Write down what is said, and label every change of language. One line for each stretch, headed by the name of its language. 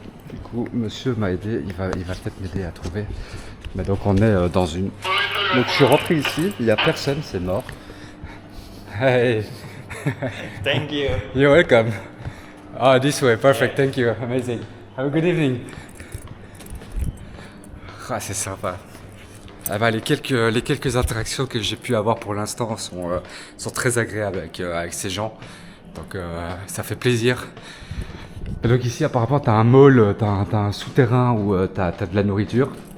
French: Du coup, monsieur m'a aidé, il va peut-être m'aider à trouver. Mais donc on est dans une... Donc je suis rentré ici, il n'y a personne, c'est mort.
English: Hey. Thank you. You're welcome. Oh, this way, perfect, thank you, amazing. Have a good evening.
French: Ah, c'est sympa. Ah bah, les quelques interactions que j'ai pu avoir pour l'instant sont très agréables avec ces gens. Donc ça fait plaisir. Et donc ici apparemment t'as un mall, t'as un souterrain où t'as de la nourriture.